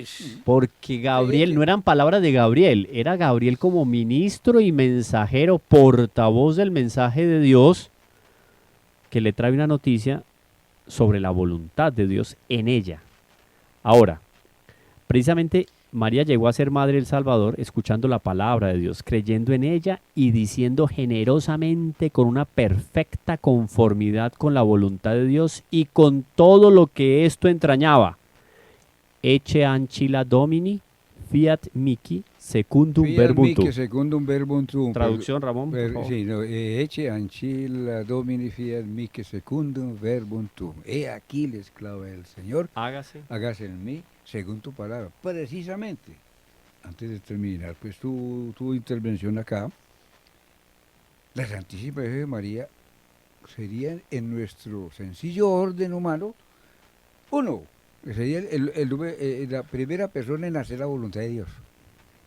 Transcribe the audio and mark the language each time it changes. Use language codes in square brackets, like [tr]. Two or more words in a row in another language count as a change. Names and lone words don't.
[es] Porque Gabriel, no eran palabras de Gabriel, era Gabriel como ministro y mensajero, portavoz del mensaje de Dios, que le trae una noticia sobre la voluntad de Dios en ella. Ahora, precisamente María llegó a ser madre del Salvador escuchando la palabra de Dios, creyendo en ella y diciendo generosamente con una perfecta conformidad con la voluntad de Dios y con todo lo que esto entrañaba. [la] Ecce ancilla Domini, fiat mihi, secundum verbum Fiat tuum. mihi secundum verbum tuum. [es] Traducción, Ramón, por favor. Sí, no, [la] ecce ancilla Domini fiat mihi secundum verbum tuum. [es] He aquí la esclava del Señor, Hágase. hágase en mí según tu palabra. Precisamente, antes de terminar, pues tu intervención acá, la Santísima Virgen María sería en nuestro sencillo orden humano, uno, que sería la primera persona en hacer la voluntad de Dios.